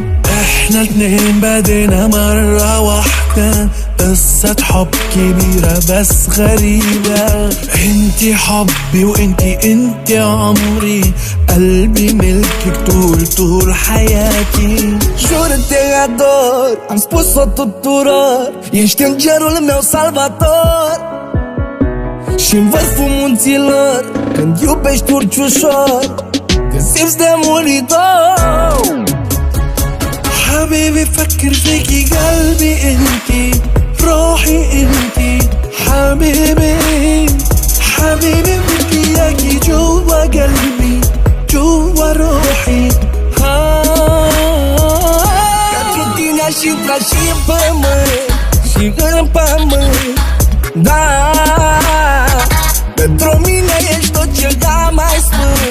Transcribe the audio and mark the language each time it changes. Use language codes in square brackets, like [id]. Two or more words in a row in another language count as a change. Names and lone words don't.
[ar] احنا الاتنين بدينا مرة واحدة قصة حب كبيرة بس غريبة انتي حبي وانتي عمري قلبي ملكك طول حياتي [ro] Jur te ador, am spus-o tuturor, ești îngerul meu salvator Și-n vârful munților, când iubești urci ușor, te simți de muritor [ar] حبيبي فكر فيكي قلبي انتي روحي انتي حبيبي حبيبي بدي اياكي جوا قلبي جوا روحي [ro] Pentru tine aș intra și în pământ Și în pământ Da Pentru mine ești tot ceva mai sfânt